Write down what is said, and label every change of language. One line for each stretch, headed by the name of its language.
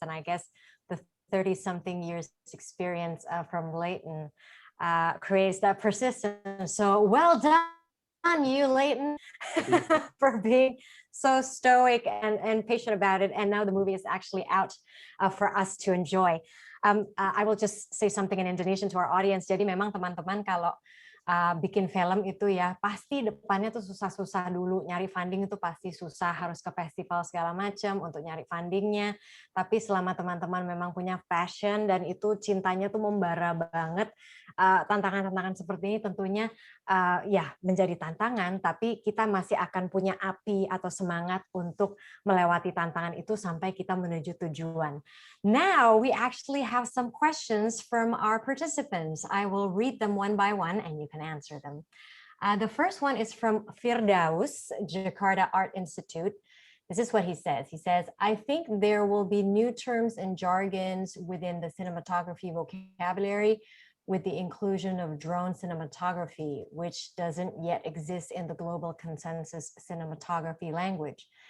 English: And I guess the 30-something years experience from Leighton creates that persistence. So well done, you, Leighton, for being so stoic and patient about it. And now the movie is actually out for us to enjoy. I will just say something in Indonesian to our audience.
Indonesian: Jadi memang teman-teman, kalau bikin film itu ya, pasti depannya tuh susah-susah dulu, nyari funding itu pasti susah, harus ke festival segala macam untuk nyari fundingnya. Tapi selama teman-teman memang punya passion dan itu cintanya tuh membara banget, tantangan-tantangan seperti ini tentunya ya menjadi tantangan, tapi kita masih akan punya api atau semangat untuk melewati tantangan itu sampai kita menuju tujuan.
English: Now we actually have some questions from our participants. I will read them one by one and you can answer them. The first one is from Firdaus, Jakarta Art Institute. This is what he says. He says, I think there will be new terms and jargons within the cinematography vocabulary with the inclusion of drone cinematography, which doesn't yet exist in the global consensus cinematography language.